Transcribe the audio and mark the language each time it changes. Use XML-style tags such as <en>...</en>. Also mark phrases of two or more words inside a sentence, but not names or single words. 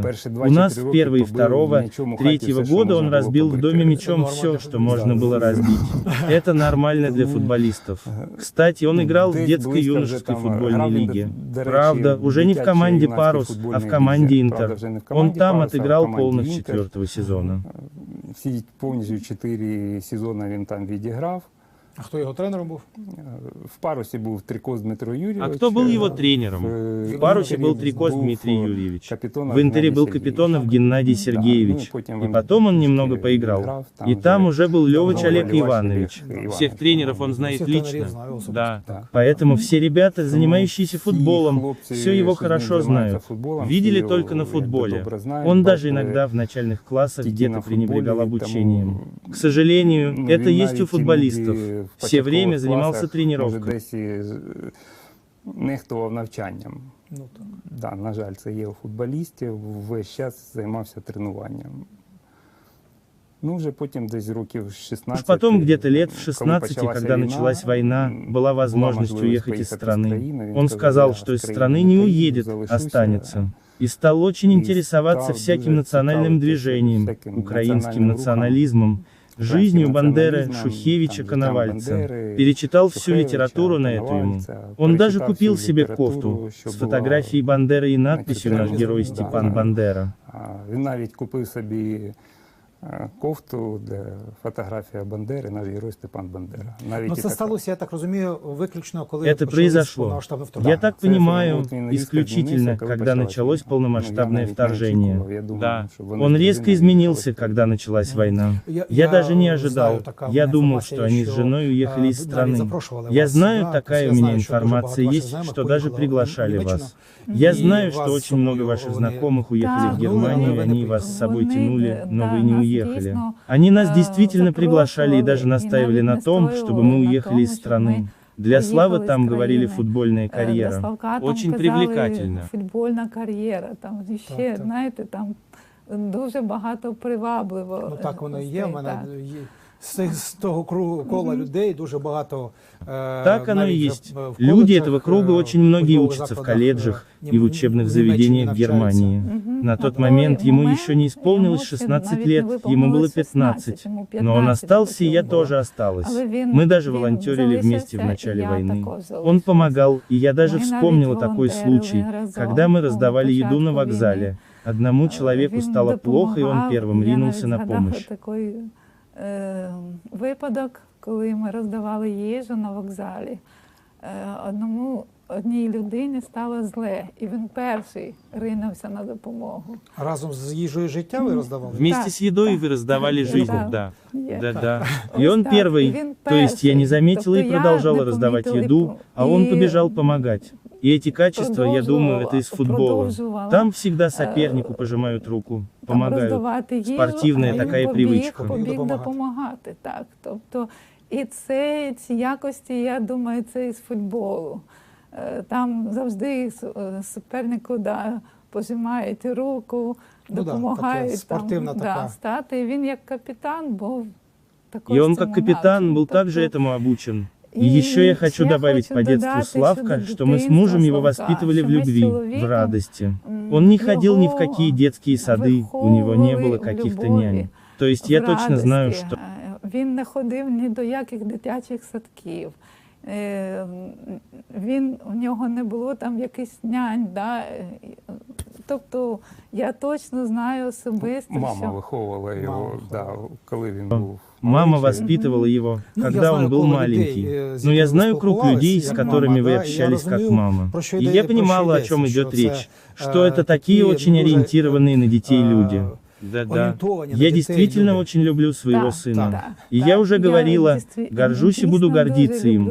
<ru>У нас в 1-й, 2-го, 3-го года он разбил в доме мячом все, что можно было разбить. Это нормально для футболистов. Кстати, он играл в детской юношеской футбольной лиге. Правда, уже не в команде «Парус», а в команде «Интер». Он там отыграл полных 4-го сезона.</ru> <uk>Всі повністю 4 сезони він там відіграв. А хто його тренером був? В «Парусі» був Трикос Дмитро Юрьевич.</uk> <ru>А кто был его тренером? В «Парусе» был Трикос Дмитрий Юрьевич. В «Интере» был Капитонов Геннадий Сергеевич. И потом он немного поиграл. И там уже был Левыч Олег Иванович. Всех тренеров он знает лично. Да. Поэтому все ребята, занимающиеся футболом, все его хорошо знают. Видели только на футболе. Он даже иногда в начальных классах где-то пренебрегал обучением. К сожалению, это есть у футболистов. Все время занимался тренировкой.</ru> <uk>Нехтував навчанням. Да, на жаль, це є у футболістів. Весь час займався тренуванням. Ну, вже потім десь років 16.</uk> <ru>Уж потом где-то лет в 16, когда началась война, была возможность уехать из страны. Он сказал, что из страны не уедет, останется. И стал очень интересоваться всяким национальным движением, украинским национализмом, жизнью Бандеры, Шухевича, Коновальца. Перечитал всю литературу на эту ему. Он даже купил себе кофту с фотографией Бандеры и надписью «Наш герой Степан Бандера».</ru> <uk>Він навіть купив собі кофту, де фотографія Бандери, наш герой Степан Бандера. Ну, це сталося, я так розумію, виключно, коли</uk> <ru>Это произошло, я так понимаю, исключительно, когда началось полномасштабное вторжение. Да, Он резко изменился, когда началась война. Я даже не ожидал. Я думал, что они с женой уехали из страны. Я знаю, такая у меня информация есть, что даже приглашали вас. Я знаю, что очень много ваших знакомых уехали в Германию, и они вас с собой тянули, но вы не уехали. Они нас действительно приглашали и даже настаивали на том, чтобы мы уехали из страны. Для славы там, говорили, футбольная карьера. Очень привлекательно.</ru> <uk>Футбольна кар'єра, там ще, знаєте, там дуже багато привабливо. Ну так воно і є, в мене з того кола людей дуже багато.</uk> <ru>Так оно и есть. Люди этого круга очень многие учатся в колледжах и в учебных заведениях в Германии. На тот момент ему еще не исполнилось 16 лет, ему было 15. Но он остался, и я тоже осталась. Мы даже волонтерили вместе в начале войны. Он помогал, и я даже вспомнила такой случай, когда мы раздавали еду на вокзале. Одному человеку стало плохо, и он первым ринулся на помощь.</ru> <uk>Випадок, коли ми роздавали їжу на вокзалі. Одній людині стало зле, і він перший ринувся на допомогу. Разом з їжею життя ви роздавали?</uk> <ru>Вместе с едой вы раздавали жизнь, да. Да. И он так, первый, то есть я не заметила и продолжала раздавать еду, а он побежал помогать. И эти качества, я думаю, это из футбола. Там всегда сопернику пожимают руку, помогают. Спортивная такая привычка.</ru> <uk>Побіг допомагати, так. Тобто, і ці якості, я думаю, це із футболу. Там завжди супернику пожимають руку, допомагають стати. І він як капітан був також.</uk> <ru>И он как капитан был также этому обучен. И еще я хочу добавить по детству Славка, что мы с мужем его воспитывали в любви, в радости. Он не ходил ни в какие детские сады, у него не было каких-то нянь. То есть я точно знаю, что...</ru> <uk>Він не ходив ні до яких дитячих садків. У нього не було там якихось нянь. Тобто я точно знаю особисто, Мама виховувала його, коли він був.</uk> <ru>Мама воспитывала его, когда он был маленький. Но я знаю круг людей, с которыми вы общались как мама. И я понимала, о чем идет речь, что это такие очень ориентированные на детей люди. Да. Я действительно очень люблю своего сына. И я уже говорила, горжусь и буду гордиться им.</ru>